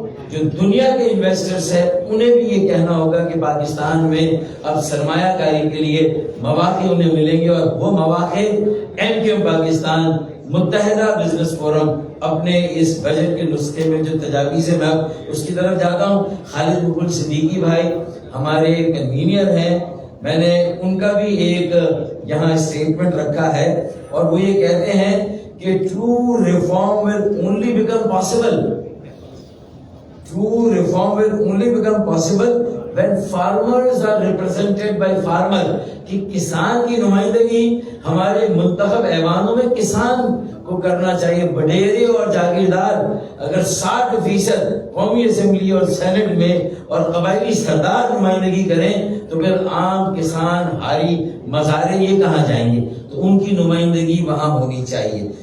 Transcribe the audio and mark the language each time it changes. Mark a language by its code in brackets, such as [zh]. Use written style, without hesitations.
[ur] جو دنیا کے انویسٹرز ہیں، انہیں بھی یہ کہنا ہوگا کہ پاکستان میں اب سرمایہ کاری کے لیے مواقع انہیں ملیں گے، اور وہ مواقع MQM پاکستان متحدہ بزنس فورم اپنے اس بجٹ کے نسخے میں جو تجاویز ہے، میں اب اس کی طرف جاتا ہوں۔ خالد مغل صدیقی بھائی ہمارے کنوینئر ہیں، میں نے ان کا بھی ایک یہاں اسٹیٹمنٹ رکھا ہے، اور وہ یہ کہتے ہیں [en] کہ true reform will only become possible. True reform will only become possible when farmers are represented by farmer. [ur] کہ کسان کی نمائندگی ہمارے منتخب ایوانوں میں کسان کو کرنا چاہیے. بڈیرے اور جاگیردار اگر 60% قومی اسمبلی اور سینٹ میں اور قبائلی سردار نمائندگی کریں تو پھر عام کسان ہاری مزارے یہ کہاں جائیں گے؟ تو ان کی نمائندگی وہاں ہونی چاہیے.